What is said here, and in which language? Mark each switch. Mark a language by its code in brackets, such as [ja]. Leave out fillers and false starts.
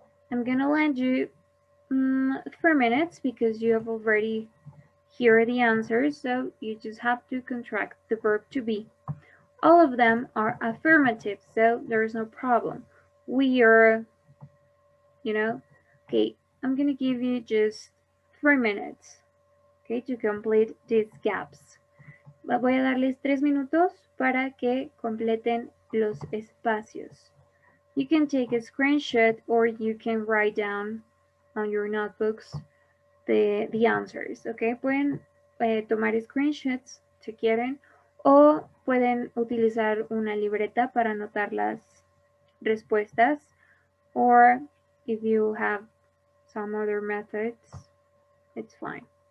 [en] I'm gonna lend you 4 minutes because you have already heard the answers, so you just have to contract the verb to be. All of them are affirmative, so there's no problem. We are, okay, I'm gonna give you just 3 minutes, okay, to complete these gaps. [es] Voy a darles 3 minutos para que completen los espacios. [en] You can take a screenshot or you can write down on your notebooks the answers, okay? [es] Pueden tomar screenshots si quieren o pueden utilizar una libreta para anotar las respuestas, [en] or if you have some other methods, it's fine.